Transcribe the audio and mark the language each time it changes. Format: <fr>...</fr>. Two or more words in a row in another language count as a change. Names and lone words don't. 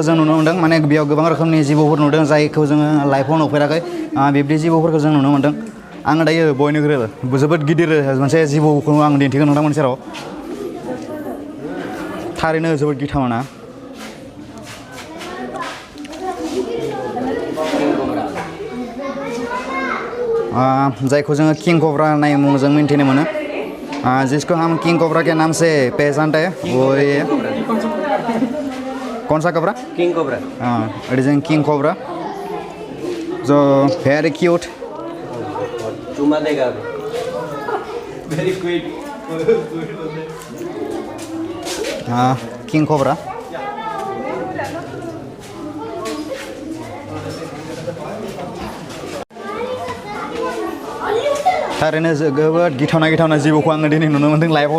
<brx>जों नुनो मोन्दों माने बेयाव गोबां रोखोमनि जिबौफोर नुदों जायखौ जोङो लाइफआव नुफेराखै बिब्दि जिबौफोरखौ जों नुनो मोन्दों आङो दायो बयनिख्रुइ जोबोद गिदिर मोनसे जिबौखौ आं दिन्थिगोन नोंथांमोननि सेराव थारैनो जोबोद गिथावना जायखौ जोङो किं कब्रा होननाय मुंजों मिन्थिनो मोनो</brx> <hi>जिसको हम किंग कोबरा के नाम से पहचानते हैं वो ये कौन सा कोबरा</hi> <brx>किंग कोबरा</brx> <en>it is king cobra so very cute</en> <hi>चुमा देगा</hi> <en>very cute</en> <brx>किं कब्रा थारैनो जोबोद गिथावना जिबौखौ आङो दिनै नुनो मोन्दों लाइफआव</brx>